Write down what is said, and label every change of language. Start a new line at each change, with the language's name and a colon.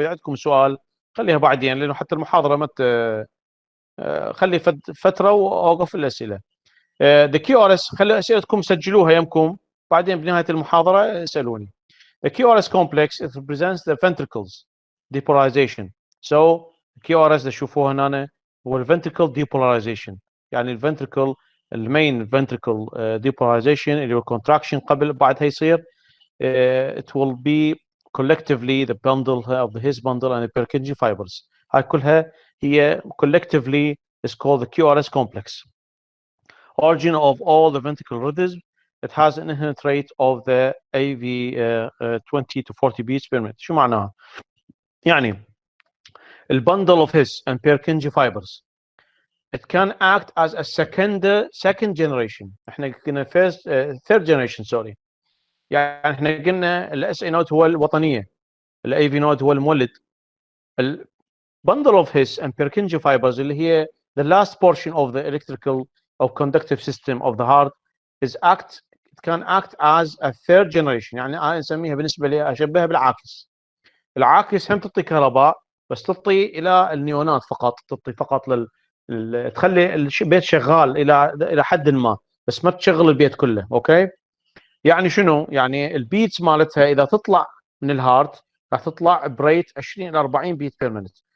Arabic: اذا عندكم سؤال خليها بعدين لانه حتى المحاضره ما خلي فتره واوقف الاسئله. the QRS خلي اسئلتكم سجلوها يمكم بعدين بنهايه المحاضره اسالوني.
English: The QRS complex it represents the ventricles depolarization.
Arabic: So QRS اللي تشوفوه هنا هو ventricle depolarization. يعني الفنتركل المين ventricle depolarization اللي هو contraction قبل بعدها يصير
English: it will be collectively the bundle of the His bundle and the Purkinje fibers.
Arabic: هاي كلها هي
English: collectively is called the QRS complex. Origin of all the ventricular rhythms. It has an inherent rate of the AV 20 to 40 beats per minute.
Arabic: شو معناها؟ يعني bundle of His and Purkinje fibers.
English: It can act as a second generation.
Arabic: احنا قلنا
English: first third generation sorry.
Arabic: يعني احنا قلنا الاس اي نوت هو الوطنيه، الاي في نوت هو المولد.
English: bundle of His and Purkinje fibers اللي هي the last portion of the electrical or conductive system of the heart it can act as a third generation.
Arabic: يعني انا نسميها بالنسبه لي اشبهها بالعاكس. العاكس هم تعطي كهرباء بس تعطي الى النيونات فقط، تعطي فقط تخلي البيت شغال الى حد ما، بس ما تشغل البيت كله. اوكي، يعني شنو؟ يعني البيتس مالتها اذا تطلع من الهارت راح تطلع بريت 20 الى 40 بيت بير مينت.